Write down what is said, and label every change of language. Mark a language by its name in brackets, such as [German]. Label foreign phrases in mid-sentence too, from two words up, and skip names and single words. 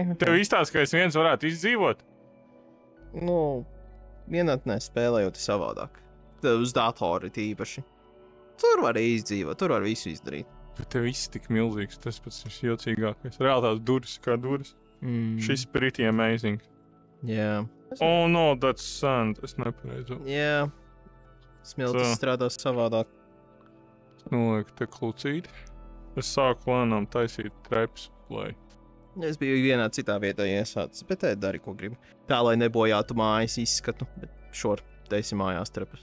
[Latvian] Tev izstāst, ka es viens varētu izdzīvot? Vienatnē spēlējot savādāk. Tev uz datori tīpaši. Tur var izdzīvot, tur var visu izdarīt. Bet tev viss tik milzīgs, tas pats ir jocīgākais. Reāli tās durvis kā durvis. [English] Šis pretty amazing. [Latvian] Jā. [English] Oh no, that's sand. [Latvian] Es nepareizu. Jā. Smiltis strādās savādāk. Noliek te klucīti. Es sāku lēnām taisīt trepes, lai... Es biju vienā citā vietā iesācis, bet dari, ko gribi. Tā, lai nebojātu mājas izskatu, bet šor taisi mājās trepes.